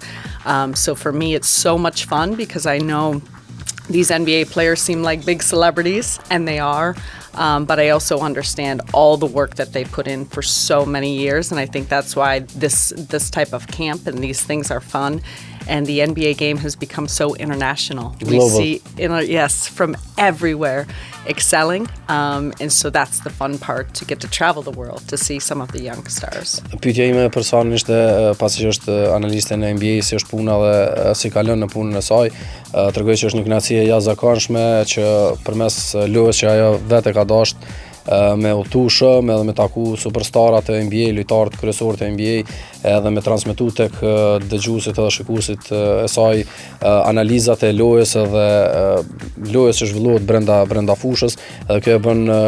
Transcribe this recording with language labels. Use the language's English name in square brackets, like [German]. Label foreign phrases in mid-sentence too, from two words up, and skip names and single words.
[English] So for me, it's so much fun because I know these NBA players seem like big celebrities, and they are, but I also understand all the work that they put in for so many years, and I think that's why this type of camp and these things are fun. And the NBA game has become so international. Global. We see, from everywhere excelling, and so that's the fun part, to get to travel the world to see some of the young stars. [Albanian] Pyetja ime personalisht, pasi që është analiste në NBA, si është puna dhe si kalon në punën e saj, tregoj që është një kënaqësi e jashtëzakonshme që përmes lojës që ajo vetë ka dashur me udhëtu shumë, edhe me taku superstarat e NBA, lojtarët kryesorë të NBA, edhe me transmetu tek dëgjuesit edhe shikuesit e saj analizat e lojës edhe lojës që zhvillohet brenda fushës, edhe kjo e bën